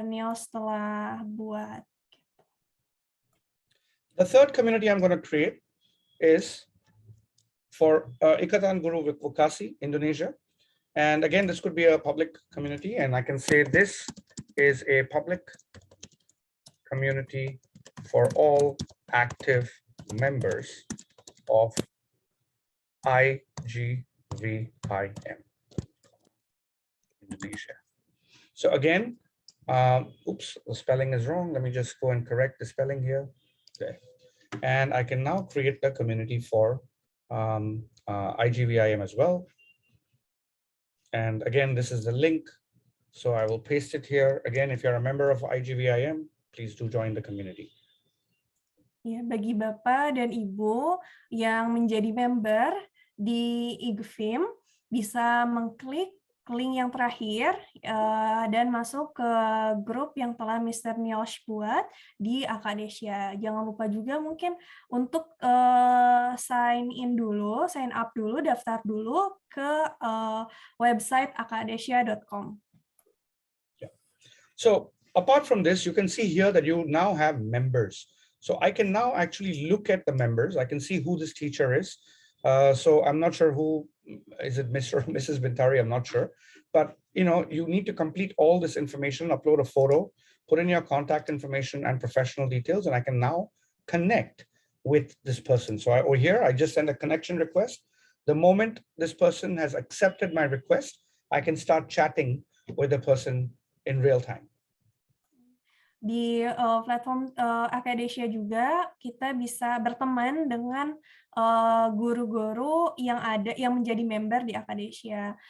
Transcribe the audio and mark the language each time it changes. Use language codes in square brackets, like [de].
[id] Niels telah buat. [en] The third community I'm going to create is for Ikatan Guru Vokasi Indonesia. And again, this could be a public community, and I can say this is a public community for all active members of IGVIM Indonesia. So again, oops, the spelling is wrong. Let me just go and correct the spelling here. Okay. And I can now create the community for IGVIM as well. And again, this is the link. So I will paste it here. Again, if you're a member of IGVIM, please do join the community. [id] Ya, bagi Bapak dan Ibu yang menjadi member di IGVIM, bisa mengklik link yang terakhir dan masuk ke grup yang telah Mr. Niels buat di Acadesia. Jangan lupa juga mungkin untuk sign up dulu, daftar dulu ke website acadesia.com. [en] Yeah. So apart from this, you can see here that you now have members. So I can now actually look at the members. I can see who this teacher is. So I'm not sure who is it Mr. or Mrs. Bintari? I'm not sure. But you need to complete all this information, upload a photo, put in your contact information and professional details, and I can now connect with this person. So over here, I just send a connection request. The moment this person has accepted my request, I can start chatting with the person in real time. [id] Di platform Akadesia juga kita bisa berteman dengan guru-guru yang menjadi member di Akadesia.